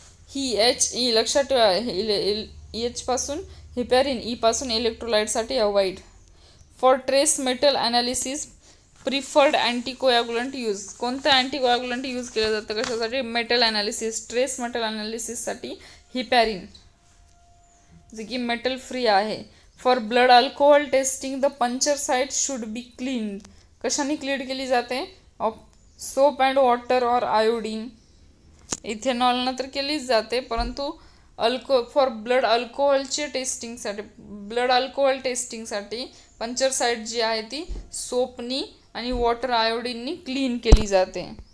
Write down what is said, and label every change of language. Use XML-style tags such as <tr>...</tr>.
<mr>ही HE लक्षात ठेवा, H पासून हिपॅरिन, E पासून इलेक्ट्रोलाइटसाठी avoid.</mr> <en>For trace metal analysis preferred anticoagulant use.</en> <mr>कोणतं अँटीकोॲग्युलंट यूज केलं जातं कशासाठी, metal analysis, trace metal ॲनालिसिससाठी heparin, जे की मेटल फ्री आहे.</mr> <en>For blood alcohol testing the puncture site should be cleaned.</en> <mr>कशाने क्लीन केली जाते?</mr> <en>soap and water</en> <mr>और आयोडीन. इथेनॉलनं तर केलीच जाते, परंतु फॉर ब्लड अल्कोहोलचे टेस्टिंगसाठी, ब्लड अल्कोहोल टेस्टिंगसाठी पंक्चर साइट जी आहे ती सोपनी आणि वॉटर आयोडीननी क्लीन केली जाते.</mr>